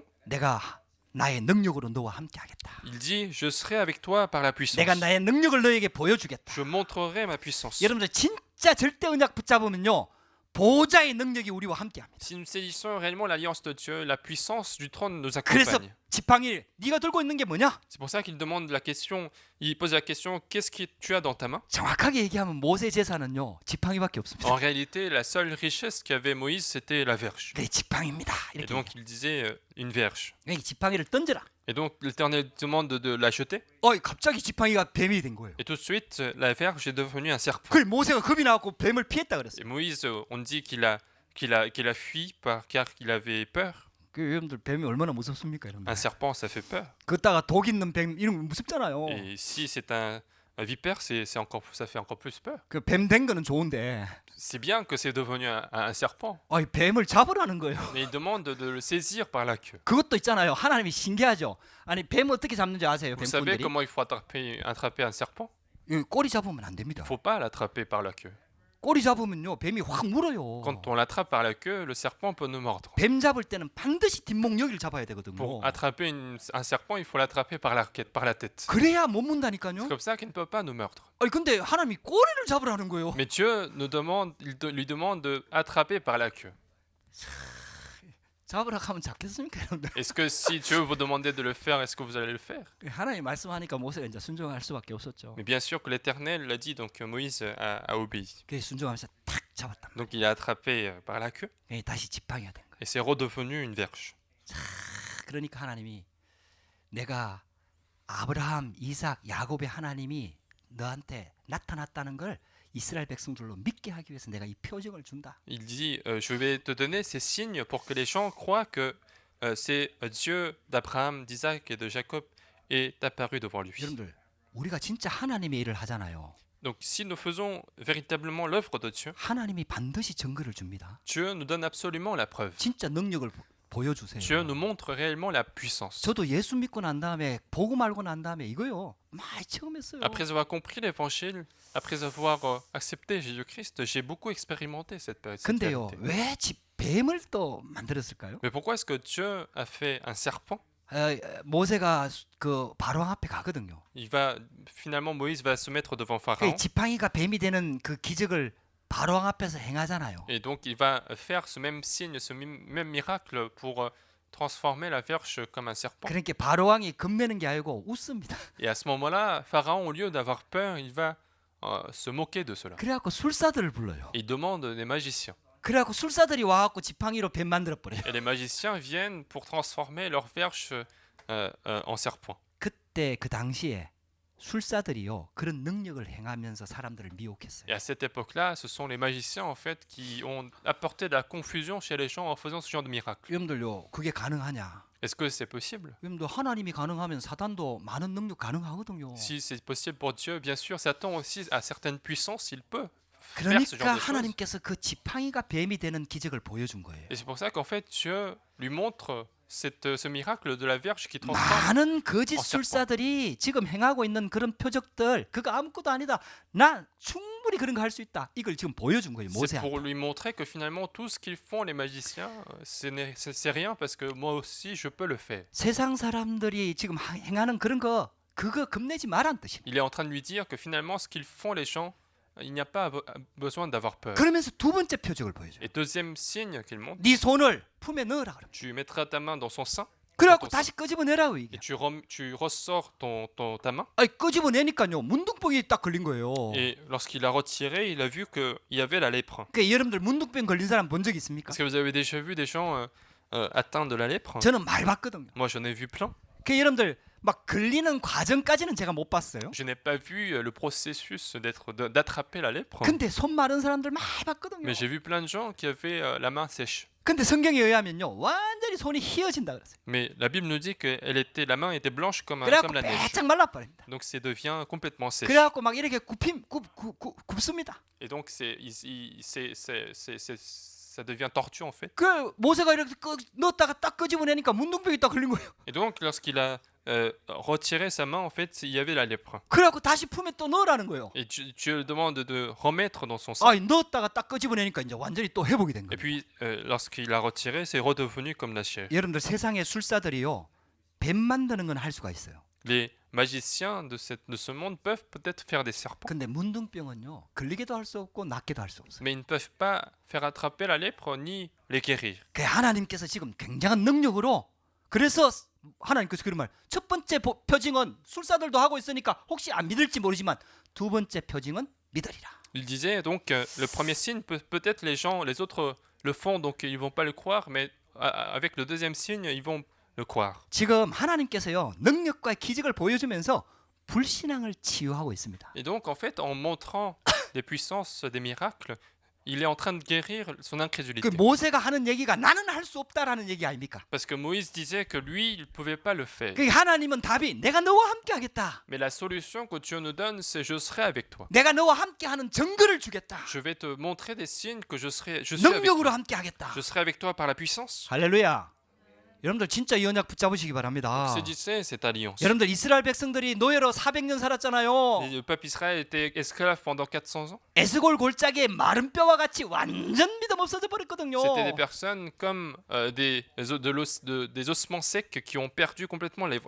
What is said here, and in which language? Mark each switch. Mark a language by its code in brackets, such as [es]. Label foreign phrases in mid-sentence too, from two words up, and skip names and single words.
[ko] 내가 나의 능력으로 너와 함께하겠다. [fr] Il dit, je serai avec toi par la puissance. [ko] 내가 나의 능력을 너에게 보여주겠다. [fr] Je montrerai ma puissance. [ko] 여러분들 진짜 절대 언약 붙잡으면요. 보좌의 능력이 우리와 함께합니다. [fr] Si nous saisissons réellement l'alliance de Dieu, la puissance du trône nous [ko] 그래서 [fr] accompagne. [ko] 지팡이 네가 들고 있는 게 뭐냐? [fr] C'est pour ça qu'il demande la question, il pose la question, qu'est-ce que tu as dans ta main? [ko] 정확하게 얘기하면 모세 재산은요. 지팡이밖에 없습니다. [fr] En réalité, la seule richesse qu'avait Moïse, c'était la verge. [ko] 네, 지팡이입니다. [fr] Et [ko] 이렇게. [fr] donc il disait une verge. [ko] 이 지팡이를 던져라. [fr] Et donc l'Éternel demande de la jeter. [ko] 갑자기 지팡이가 뱀이 된 거예요. [fr] Et tout de suite, la verge est devenue un serpent. [ko] 그 모세가 겁이 나갖고 뱀을 피했다 그랬어요. [fr] Et Moïse, on dit qu'il a fui car il avait peur. [ko] 그 여러분들 뱀이 얼마나 무섭습니까, 여러분들? [fr] Un serpent, ça fait peur. [ko] 걷다가 독 있는 뱀 이런 거 무섭잖아요. [fr] Et si c'est un vipère, ça fait encore plus peur. [ko] 그 뱀 된 거는 좋은데, [fr] C'est bien que c'est devenu un serpent. [ko] 뱀을 잡으라는 거예요. [fr] Mais il demande de le saisir par la queue. [ko] 그것도 있잖아요. 하나님이 신기하죠. 아니 뱀 어떻게 잡는지 아세요, [fr] Vous savez [ko] 뱀꾼들이? [fr] comment il faut attraper un serpent? [ko] 꼬리 잡으면 안 [fr] Il [ko] 됩니다. [fr] ne faut pas l'attraper par la queue. [ko] 꼬리 잡으면요, 뱀이 확 물어요. [fr] Quand on l'attrape par la queue, le serpent peut nous mordre. [ko] 뱀 잡을 때는 반드시 뒷목 여기를 잡아야 되거든요. [fr] Pour attraper un serpent, il faut l'attraper par la tête. [ko] 그래야 못 [fr] C'est [ko] 문다니까요. [fr] comme ça qu'il ne peut pas nous mordre. [ko] 근데 하나님이 꼬리를 잡으라는 거예요. [fr] Mais Dieu lui demande d'attraper par la queue. [ko] 잡으라 하면 잡겠습니까, 여러분들? [fr] Est-ce que si Dieu vous demandait de le faire, est-ce que vous allez le faire? [ko] 하나님 말씀하니까 모세가 이제 순종할 수밖에 없었죠. [fr] Mais bien sûr que l'Éternel l'a dit, donc Moïse a obéi. [ko] 그래서 순종하면서 탁 잡았단 [fr] Donc il a attrapé par la queue [ko] 말이에요. 다시 지팡이가 된 거예요. [fr] et c'est redevenu une verge. [ko] 그러니까 하나님이 내가 아브라함, 이삭, 야곱의 하나님이 너한테 나타났다는 걸 이스라엘 백성들로 믿게 하기 위해서 내가 이 표징을 준다. [fr] Il dit, je vais te donner ces signes pour que les gens croient que c'est Dieu d'Abraham, d'Isaac et de Jacob est apparu devant lui. [ko] 여러분들, 우리가 진짜 하나님의 일을 하잖아요. [fr] Donc si nous faisons véritablement l'œuvre de Dieu, [ko] 하나님이 반드시 증거를 줍니다. [fr] Dieu nous donne absolument la preuve. [ko] 진짜 능력을 보여주세요. [fr] Dieu nous montre réellement la puissance. [ko] 저도 예수 믿고 난 다음에 보고 말고 난 다음에 이거요 많이 체험했어요. [fr] Après avoir compris l'évangile, après avoir accepté Jésus-Christ, j'ai beaucoup expérimenté cette [ko] 근데요, [fr] vérité. [ko] 왜 뱀을 또 만들었을까요? [fr] Mais pourquoi est-ce que Dieu a fait un serpent? [ko] 모세가 그 바로왕 앞에 가거든요. [fr] Finalement, Moïse va se mettre devant [ko] 그 [fr] Pharaon. [ko] 지팡이가 뱀이 되는 그 기적을 바로왕 앞에서 행하잖아요. [fr] Et donc, il va faire ce même signe, ce même miracle pour transformer la verge comme un serpent. [ko] 그러니까 바로왕이 겁내는 게 아니고 웃습니다. [fr] Et à ce moment-là, Pharaon, au lieu d'avoir peur, il va se moquer de cela. [ko] 그래갖고 술사들을 불러요. [fr] Il demande des magiciens. [ko] 그래갖고 술사들이 와갖고 지팡이로 뱀 만들어 버려요. [fr] Et les magiciens viennent pour transformer leur verge en serpent. [ko] 그때 그 당시에 술사들이요 그런 능력을 행하면서 사람들을 미혹했어요. [fr] Et à cette époque-là, ce sont les magiciens en fait qui ont apporté de la confusion chez les gens en faisant ce genre de miracle. [ko] 여러분들요 그게 가능하냐? [fr] Est-ce que c'est possible? [ko] 여러분들 하나님이 가능하면 사단도 많은 능력 가능하거든요. [fr] Si c'est possible pour Dieu, bien sûr, Satan aussi a certaines puissances, il peut faire ce [ko] 그러니까 [fr] genre de choses. [ko] 하나님께서 그 지팡이가 뱀이 되는 기적을 보여준 거예요. [fr] Et c'est pour ça qu'en fait Dieu lui montre ce miracle de la verge qui transforme. [ko] 많은 거짓 [fr] serpent. [ko] 술사들이 지금 행하고 있는 그런 표적들 그거 아무것도 아니다. 난 충분히 그런 거 할 수 있다. 이걸 지금 보여준 거예요. [fr] C'est [ko] 모세한테. [fr] pour lui montrer que finalement tout ce qu'ils font les magiciens, c'est rien parce que moi aussi je peux le faire. [ko] 세상 사람들이 지금 행하는 그런 거 그거 겁내지 말란 뜻이에요. [fr] Il est en train de lui dire que finalement ce qu'ils font les gens, il n'y a pas besoin d'avoir peur. [ko] 그러면서 두 번째 표적을 보여줘요. [fr] Et deuxième signe qu'il montre, [ko] 네 손을 품에 넣으라 그래. [fr] tu mettras ta main dans son sein [ko] 그래갖고 [fr] dans ton [ko] 다시 끄집어내라고 이게. [fr] et tu ressors ta main. [ko] 끄집어내니까요 문둥병이 딱 걸린 거예요. [fr] Et lorsqu'il a retiré, il a vu qu'il y avait la lèpre. [ko] 그 여러분들 문둥병 걸린 사람 본 적 있습니까? [fr] Est-ce que vous avez déjà vu des gens atteints de la lèpre? [ko] 저는 많이 봤거든요. [fr] Moi j'en ai vu plein. [ko] 그 여러분들 막 걸리는 과정까지는 제가 못 봤어요. [fr] Je n'ai pas vu le processus d'attraper la lèpre, [ko] 근데 손 마른 사람들 많이 봤거든요. [fr] mais j'ai vu plein de gens qui avaient la main sèche. [ko] 근데 성경에 의하면요, 완전히 손이 휘어진다 그랬어요. [fr] Mais la Bible nous dit que la main était blanche comme [ko] 그래갖고 [fr] la neige. [ko] 빼짝 말라버립니다. [fr] Donc ça devient complètement sèche. [ko] 그래갖고 막 이렇게 굽습니다. [fr] Et donc ça devient tortue en fait. [ko] 그 모세가 이렇게 넣었다가 딱 끄집어내니까 문둥병이 딱 걸린 거예요. [fr] Et donc lorsqu'il a retiré sa main, en fait, il y avait la lèpre. [ko] 그래갖고 다시 품에 또 넣으라는 거예요. [fr] Et tu le demandes de remettre dans son sang. [ko] 아, 넣었다가 딱 끄집어내니까 이제 완전히 또 회복이 된 [fr] Et [ko] 거예요. [fr] puis lorsqu'il a retiré, c'est redevenu comme la chair. [ko] 여러분들 세상의 술사들이요, 뱀 만드는 건 할 수가 있어요. [fr] Les magiciens de ce monde peuvent peut-être faire des serpents, [ko] 근데 문둥병은요, 걸리게도 할 수 없고 낫게도 할 수 없어요. [fr] mais ils ne peuvent pas faire attraper la lèpre ni les guérir. [ko] 그 하나님께서 지금 굉장한 능력으로, 그래서 하나님께서 그런 말, 첫 번째 표징은 술사들도 하고 있으니까 혹시 안 믿을지 모르지만 두 번째 표징은 믿으리라. [fr] Il disait donc le premier signe, peut-être les autres le font, donc ils vont pas le croire, mais avec le deuxième signe, ils vont le croire. [ko] 지금 하나님께서요, 능력과 기적을 보여주면서 불신앙을 치유하고 있습니다. [fr] Et donc en fait, en montrant les puissances des miracles, il est en train de guérir son incrédulité. [ko] 그 모세가 하는 얘기가 나는 할 수 없다라는 얘기 아닙니까? [fr] Parce que Moïse disait que lui, il ne pouvait pas le faire. [ko] 그 하나님은 답이 내가 너와 함께 하겠다. [fr] Mais la solution que Dieu nous donne, c'est je serai avec toi. [ko] 내가 너와 함께 하는 증거를 주겠다. [fr] Je vais te montrer des signes que je suis avec toi. [ko] 능력으로 함께 하겠다. [fr] Je serai avec toi par la puissance. [ko] 할렐루야. 여러분들 진짜 이 언약 붙잡으시기 바랍니다. [fr] Saisissez cette alliance. [ko] 여러분들 이스라엘 백성들이 노예로 400년 살았잖아요. [fr] Le peuple Israël était esclave pendant 400 ans. [ko] 에스골 골짜기에 마른 뼈와 같이 완전 믿음 없어져 버렸거든요. [fr] C'était des personnes comme des ossements secs qui ont perdu complètement la foi.